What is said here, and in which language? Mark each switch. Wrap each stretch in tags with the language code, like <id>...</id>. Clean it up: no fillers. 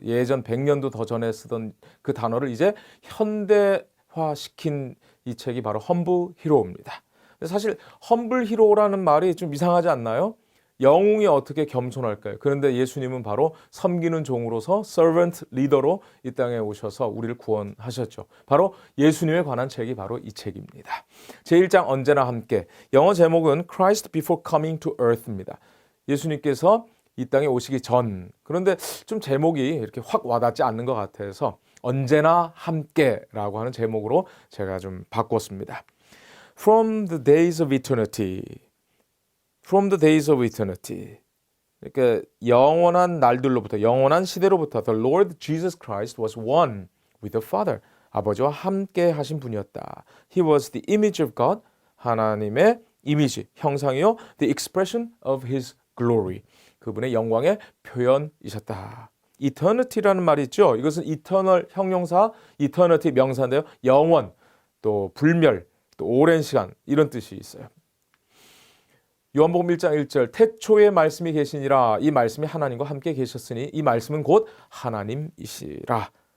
<ko>예전 100년도 더 전에 쓰던 그 단어를 이제 현대화시킨 이 책이 바로 험블 히로입니다. 사실 험블 히로라는 말이 좀 이상하지 않나요? 영웅이 어떻게 겸손할까요? 그런데 예수님은 바로 섬기는 종으로서 servant leader로 이 땅에 오셔서 우리를 구원하셨죠. 바로 예수님에 관한 책이 바로 이 책입니다. 제1장 언제나 함께. 영어 제목은 Christ Before Coming to Earth입니다. 예수님께서 이 땅에 오시기 전. 그런데 좀 제목이 이렇게 확 와닿지 않는 것 같아서 언제나 함께라고 하는 제목으로 제가 좀 바꿨습니다.</ko> <en>From the days of eternity. From the days of eternity.</en> <ko>그러니까 영원한 날들로부터, 영원한 시대로부터</ko> <en>The Lord Jesus Christ was one with the Father.</en> <ko>아버지와 함께 하신 분이었다.</ko> <en>He was the image of God.</en> <ko>하나님의 이미지, 형상이요.</ko> <en>The expression of His glory.</en> <ko>그분의 영광의 표현이셨다. Eternity라는 말이 있죠. 이것은 eternal 형용사, eternity 명사인데요. 영원, 또 불멸, 또 오랜 시간 이런 뜻이 있어요. 요한복음 1장 1절 태초에 말씀이 계시니라 이 말씀이 하나님과 함께 계셨으니 이 말씀은 곧 하나님이시라.</ko>